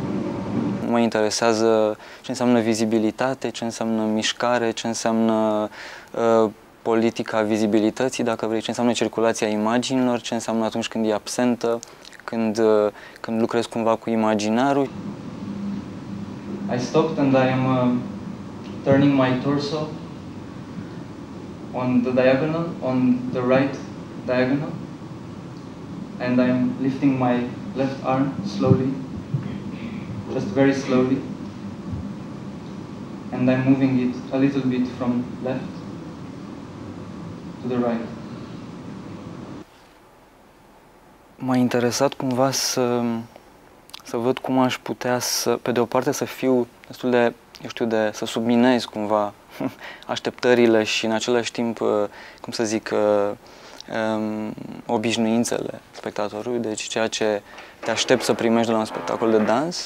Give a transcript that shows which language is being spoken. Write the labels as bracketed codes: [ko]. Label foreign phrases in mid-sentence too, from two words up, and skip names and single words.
[ro] Mă interesează ce înseamnă vizibilitate, ce înseamnă mișcare, ce înseamnă politica vizibilității, dacă vrei, ce înseamnă circulația imaginilor, ce înseamnă atunci când e absentă, când lucrezi cumva cu imaginarul. [en] I stopped and I am turning my torso on the diagonal, on the right diagonal, and I'm lifting my left arm slowly, just very slowly, and I'm moving it a little bit from left to the right. [ro] M-a interesat cumva să văd cum aș putea pe de o parte să fiu destul de, să subminez cumva așteptările și în același timp, cum să zic, obișnuințele spectatorului, deci ceea ce te aștept să primești de la un spectacol de dans.